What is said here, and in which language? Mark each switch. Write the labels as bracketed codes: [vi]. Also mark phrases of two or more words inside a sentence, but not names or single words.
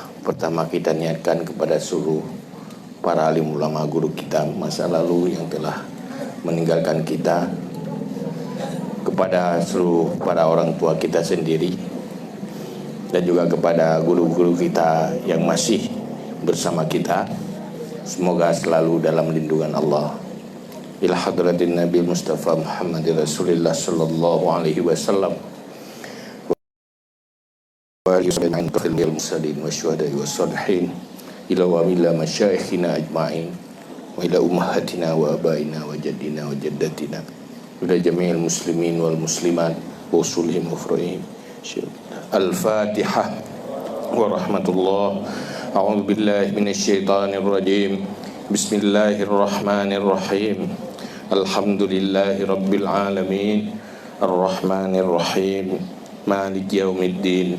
[id] Pertama kita niatkan kepada seluruh para alim ulama guru kita masa lalu yang telah meninggalkan kita, kepada seluruh para orang tua kita sendiri, dan juga kepada guru-guru kita yang masih bersama kita. Semoga selalu dalam lindungan Allah. [ar] إلى حضرة النبي مصطفى محمد رسول الله صلى الله عليه وسلم وآله مصلين وشهداء وصالحين إلى و ميلا مشايخنا أجمعين وإلى أمهاتنا وآبائنا وجدنا وجداتنا إلى جميع المسلمين والمسلمات وأصولهم وفروعهم. الفاتحة ورحمة الله. أعوذ بالله من الشيطان الرجيم. بسم الله الرحمن الرحيم. الحمد لله رب العالمين. الرحمن الرحيم. مالك يوم الدين.